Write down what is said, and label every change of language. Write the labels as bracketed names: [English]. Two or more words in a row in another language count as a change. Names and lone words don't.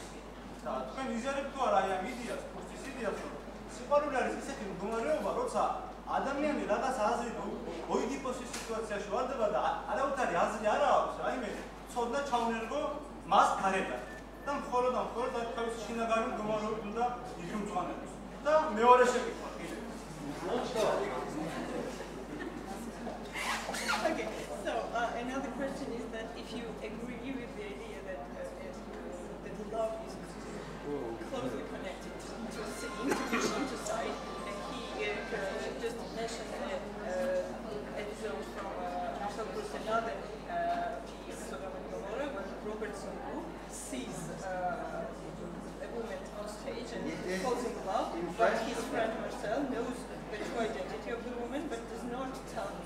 [Georgian] და თქვენ იზიარებთ თუ არა აი ამ იდეას, ფუსტის იდეას, რომ სიყვარული არის ისეთი მდგომარეობა, როცა ადამიანი რაღაც აზრი ოიდიპოსის სიტუაციაში ვარდება და არავითარი აზრი არ აქვს, რაიმე ცოდნა ჩაუნერგო მას გარედან. და მხოლოდ თავის შინაგანი მდგომარეობით უნდა იგრუმწვანებს. და მეორე შეკითხვა კიდევ. [English] Okay, so another question is that if you agree with the idea that love is closely connected to intuition, to sight, and he just mentioned an episode from Marcel Proust, another Sodom and Gomorrah, when Robert Song sees a woman on stage and falls in love, but his friend Marcel knows the true identity of the woman, but does not tell him.